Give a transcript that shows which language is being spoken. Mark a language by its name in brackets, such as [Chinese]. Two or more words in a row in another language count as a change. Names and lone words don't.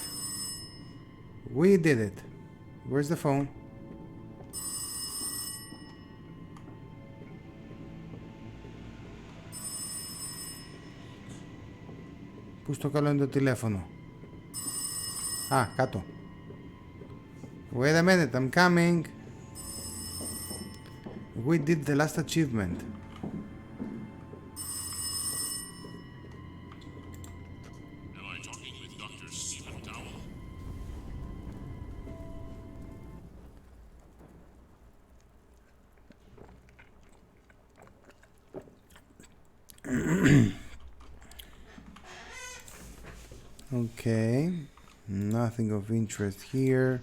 [English] We did it. Where's the phone? [Greek] Πού στο καλό είναι το τηλέφωνο? Α, κάτω. [English] Wait a minute, I'm coming. We did the last achievement. Am I talking with Dr. Stephen Dowell? Okay, nothing of interest here.